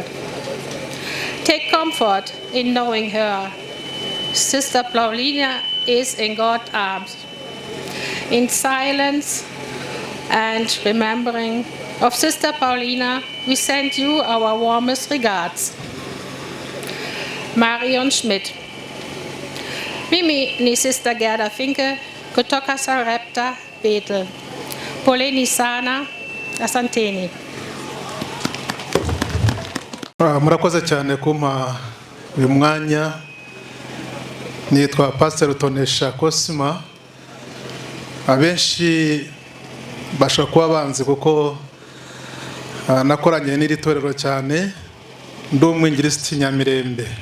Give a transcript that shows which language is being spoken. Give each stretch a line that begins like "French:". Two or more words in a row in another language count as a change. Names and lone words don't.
English: Take comfort in knowing her. Sister Paulina is in God's arms. In silence and remembering of Sister Paulina, we send you our warmest regards. Marion Schmidt.
Swahili: Mimi ni Sister Gerda Finke kutoka Sarepta Bethel. Poleni sana, asanteni.
Kinyarwanda: Murakoze cyane kumpa uyu mwanya. Nitwa Pastor Tonesha Cosima. Abenshi bashobora kuba banzi kuko nakoranye n'iri torero cyane, ndi umwinjilisti Nyamirembe.